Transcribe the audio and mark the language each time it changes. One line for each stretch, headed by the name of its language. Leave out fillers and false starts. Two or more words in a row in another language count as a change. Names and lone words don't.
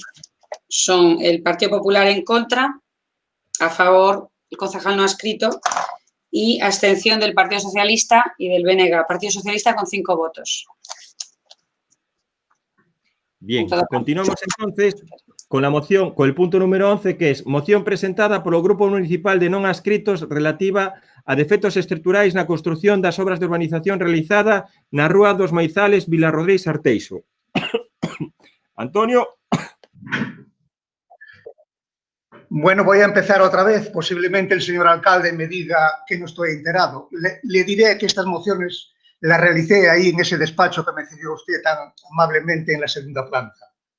Spanish: Son el Partido Popular en contra, a favor el concejal no adscrito y abstención del Partido Socialista y del BNG. Partido Socialista con 5 votos. Bien, continuamos entonces con la moción, con el punto número 11, que es moción presentada
Galician: polo Grupo Municipal de Non adscritos relativa a defectos estruturais na construción das obras de urbanización realizada na Rúa dos Maizales, Vilarrodrín, Arteixo.
Spanish: Antonio. Bueno, voy a empezar otra vez. Posiblemente el señor alcalde me diga que no estoy enterado. Le diré que estas mociones las realicé ahí en ese despacho que me cedió usted tan amablemente en la segunda planta.